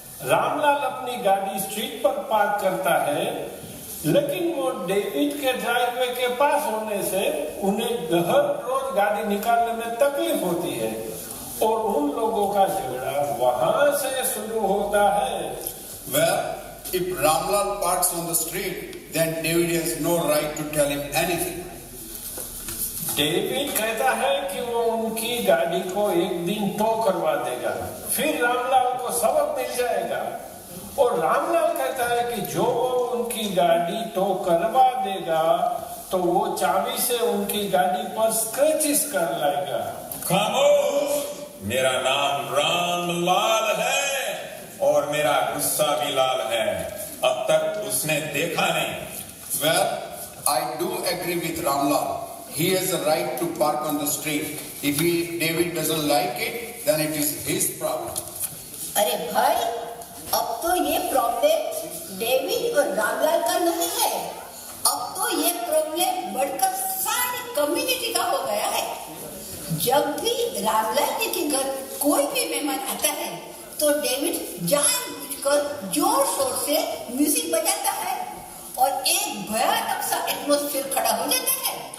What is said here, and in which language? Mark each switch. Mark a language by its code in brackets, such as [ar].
[hi] रामलाल अपनी गाड़ी स्ट्रीट पर पार्क करता है, लेकिन वो डेविड के ड्राइववे के पास होने से उन्हें हर रोज गाड़ी निकालने में तकलीफ होती है और उन लोगों का झगड़ा वहां से शुरू होता है। [en] Well, if Ramlal parks on the street, then David has no right to tell him anything. [hi] David कहता है कि वो उनकी गाड़ी को एक दिन टो करवा देगा, फिर रामलाल को सबक मिल जाएगा। और रामलाल कहता है कि जो वो उनकी गाड़ी टो करवा देगा तो वो चाबी से उनकी गाड़ी पर स्क्रैचेस कर लाएगा। खामोश! मेरा नाम रामलाल है और मेरा गुस्सा भी लाल है। अब तक उसने देखा नहीं। [en] Well, I do agree with Ramlal. He has a right to park on the street. If David doesn't like it, then it is his problem. [hi] अरे भाई, अब तो ये प्रॉब्लम डेविड और रामलाल का नहीं है, अब तो ये प्रॉब्लम बढ़कर सारी कम्युनिटी का हो गया है। जब भी रामलाल जी के घर कोई भी मेहमान आता है तो डेविड जानबूझकर जोर शोर से म्यूजिक बजाता है और एक भयानक सा एटमॉस्फेयर खड़ा हो जाता है।